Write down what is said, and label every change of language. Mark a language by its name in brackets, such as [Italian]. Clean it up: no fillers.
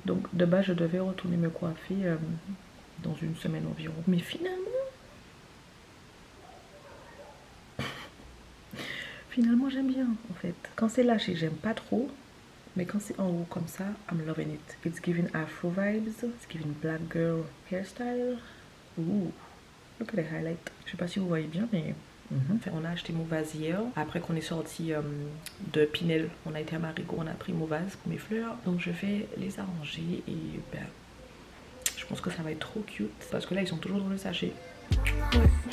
[French] Donc de base, je devais retourner me coiffer dans une semaine environ. Mais finalement, j'aime bien en fait. Quand c'est lâché, j'aime pas trop. Mais quand c'est en haut comme ça, [English] I'm loving it. It's giving afro vibes. It's giving black girl hairstyle. Ooh, look at the highlight. [French] Je sais pas si vous voyez bien, mais... On a acheté mon vase hier. Après qu'on est sorti de Pinel, on a été à Marigot, on a pris mon vase pour mes fleurs. Donc je vais les arranger et ben, je pense que ça va être trop cute. Parce que là, ils sont toujours dans le sachet. Ouais.